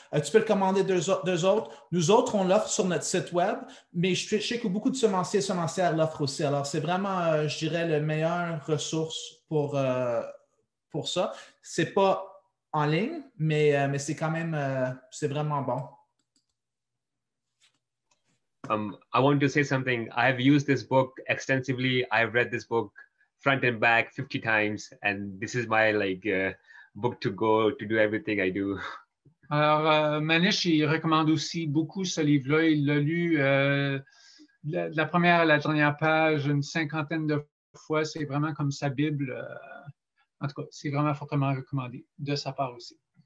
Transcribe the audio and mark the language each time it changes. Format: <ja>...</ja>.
<fr>Tu peux le commander d'eux autres. Nous autres, on l'offre sur notre site web, mais je sais que beaucoup de semenciers et semencières l'offrent aussi. Alors, c'est vraiment, je dirais, la meilleure ressource pour ça. Ce n'est pas en ligne, mais c'est quand même, c'est vraiment bon.</fr> <en>I want to say something. I have used this book extensively. I've read this book front and back 50 times, and this is my book to go to do everything I do.</en> <fr>Alors, Manish, il recommande aussi beaucoup ce livre-là. Il l'a lu de la première à la dernière page une 50aine de fois. C'est vraiment comme sa Bible. En tout cas, c'est vraiment fortement recommandé de sa part aussi.</fr>